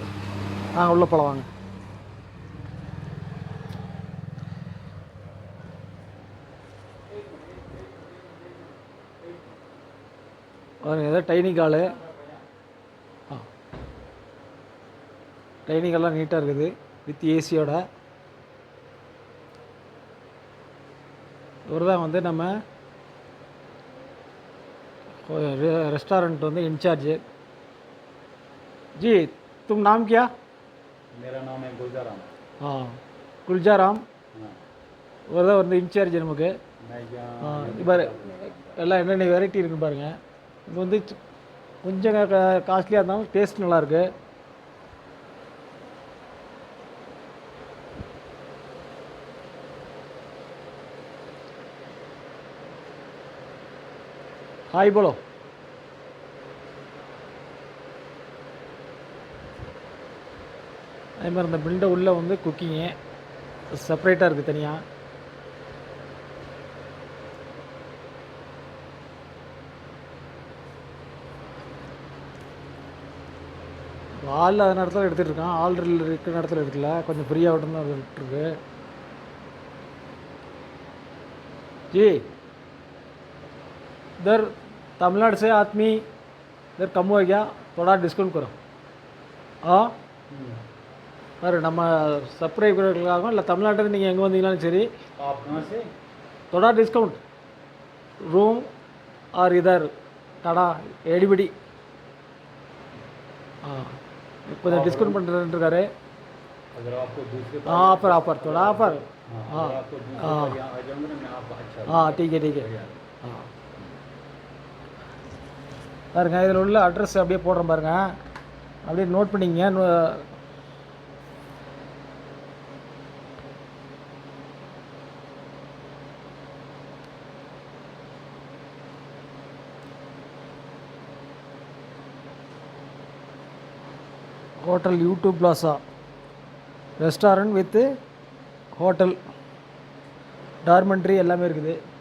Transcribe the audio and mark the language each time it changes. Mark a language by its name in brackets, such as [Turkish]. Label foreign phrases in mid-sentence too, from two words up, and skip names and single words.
[Tamil] நாங்கள் உள்ளே போகலாம் வாங்க. ஏதோ டைனிங் ஹாலு. டைனிங் ஹால்லாம் நீட்டாக இருக்குது, வித் ஏசியோட. இவர் தான் வந்து நம்ம रेस्टोरेंट வந்து इंचार्ज। [Hindi] जी, तुम नाम क्या? मेरा नाम है गुलजाराम। [Tamil] हाँ, गुलजाराम இவர் வந்து இன்சார்ஜ் நமக்கு. இப்போ எல்லாம் என்னென்ன வெரைட்டி இருக்குன்னு பாருங்கள். இது வந்து கொஞ்சம் காஸ்ட்லியாக இருந்தாலும் டேஸ்ட் நல்லாயிருக்கு. [Hindi] हाय बोलो। [Tamil] அதே மாதிரி இந்த பில்டை உள்ளே வந்து குக்கிங்கு செப்பரேட்டாக இருக்குது தனியாக. ஆள் இல்லாத நேரத்தில் எடுத்துகிட்டு இருக்கான், ஆள் இருக்கிற நேரத்தில் எடுக்கல, கொஞ்சம் ஃப்ரீயாக விட்டு தான் விட்டுருக்கு. [Hindi] जी, इधर तमिलनाडु से आदमी इधर कम हो गया, थोड़ा डिस्काउंट करो। हाँ अरे [Tamil] நம்ம சப்ஸ்கிரைபர்களுக்காகவும் இல்லை தமிழ்நாட்டில் நீங்கள் எங்கே வந்தீங்கன்னாலும் சரி, [Hindi] थोड़ा डिस्काउंट रूम और इधर கடா எடிபடி. [Tamil] கொஞ்சம் டிஸ்கவுண்ட் பண்ணுறேன்னு இருக்காரு. [English] offer offer [Hindi] थोड़ा ऑफर। हाँ ठीक है ठीक है। [Tamil] பாருங்க, இதில் உள்ள அட்ரஸ் அப்படியே போடுறேன் பாருங்க, அப்படியே நோட் பண்ணிங்க. ஹோட்டல் U2 பிளாசா ரெஸ்டாரண்ட் [English] with hotel, [Tamil] டார்மெண்ட்ரி எல்லாமே இருக்குது.